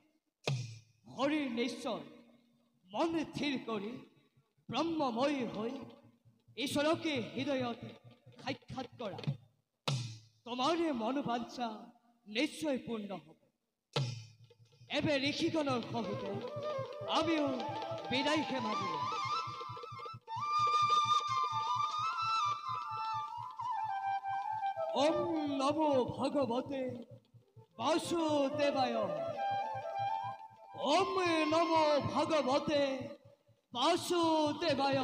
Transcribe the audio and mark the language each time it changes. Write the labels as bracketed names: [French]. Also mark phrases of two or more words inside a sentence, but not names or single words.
[Assamese] শৰীৰ নিশ্চয় মন স্থিৰ কৰি ব্ৰহ্মময়ী হৈ ঈশ্বৰকে হৃদয়ত সাক্ষাৎ কৰা। তোমাৰ মনোবাঞ্ছা নিশ্চয় পূৰ্ণ হ'ব। এবে ঋষিগণৰ সহিতে আমিও বিদায় মাতিলোঁ। [Sanskrit] ওম নমো ভগবতে বাসুদেবায়। ওম নমো ভগবতে বাসুদেবায়।